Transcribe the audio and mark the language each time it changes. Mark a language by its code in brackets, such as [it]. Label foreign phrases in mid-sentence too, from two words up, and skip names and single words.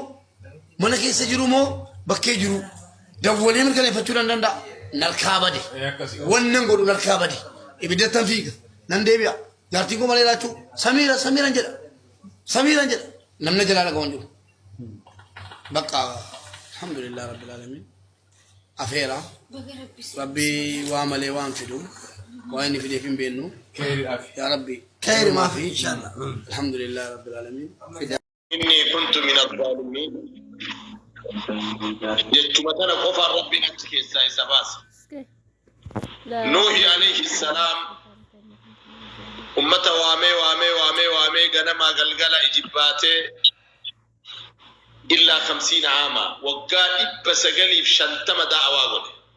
[om] mana keessa jiru moo bakkee jiru dawwalee mirkaneeffachuu nan danda'a narkaa bade wannan godhu narkaa bade ibiddattan fiiga nan deebi'a jaartiin koo malee laachuu samiiran jedha namna jalaa dhagawan jiru bakka [ar] الحمد لله رب العالمين [om] afeera rabbi waa malee waan fidu waa inni fideef hin beennu [ar] يا رب خير [om] maa fi [ar] إن شاء الله الحمد لله رب العالمين إني كنت من الظالمين [om] jettuma tana qofaan rabbiin achi keessaa isa baase [ar] نوح عليه السلام [om] ummata waamee ganamaa galgala ijibbaatee illaa 50 aama waggaa 950 da'awaa godhe